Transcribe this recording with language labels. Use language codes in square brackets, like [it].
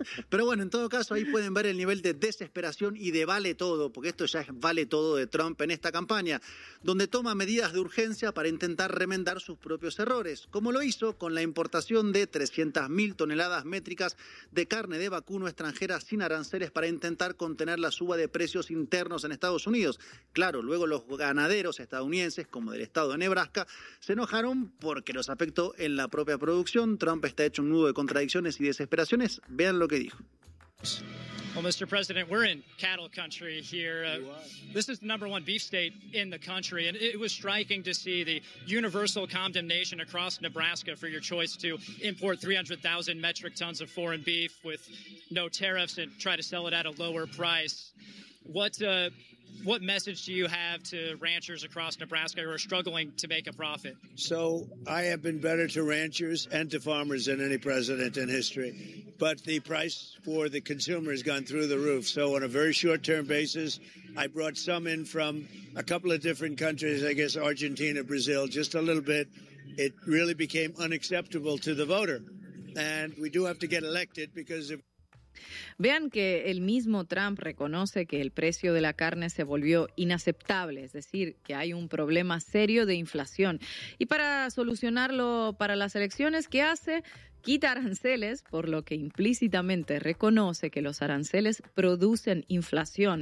[es] Pero bueno, en todo caso, ahí pueden ver el nivel de desesperación y de vale todo, porque esto ya es vale todo de Trump en esta campaña, donde toma medidas de urgencia para intentar remendar sus propios errores, como lo hizo con la importación de 300.000 toneladas métricas de carne de vacuno extranjera sin aranceles para intentar contener la suba de precios internos en Estados Unidos. Claro, luego los ganaderos estadounidenses, como del estado de Nebraska, se enojaron porque los afectó en la propia producción. Trump está hecho un nudo de contradicciones y desesperaciones. Vean lo que dijo. [en] Well, Mr. President, we're in cattle country here. This is the number one beef state in the country, and it was striking to see the universal condemnation across Nebraska for your choice to import 300,000 metric tons of foreign beef with no tariffs and try to sell it at a lower price. What message do you have to ranchers across Nebraska who are struggling to make a profit? So I have been better to ranchers and to farmers than any president in history. But the price for the consumer has gone through the roof. So on a very short-term basis, I brought some in from a couple of different countries, I guess Argentina, Brazil, just a little bit. It really became unacceptable to the voter. And we do have to get elected because if [es] Vean que el mismo Trump reconoce que el precio de la carne se volvió inaceptable, es decir, que hay un problema serio de inflación. Y para solucionarlo para las elecciones, ¿qué hace? Quita aranceles, por lo que implícitamente reconoce que los aranceles producen inflación.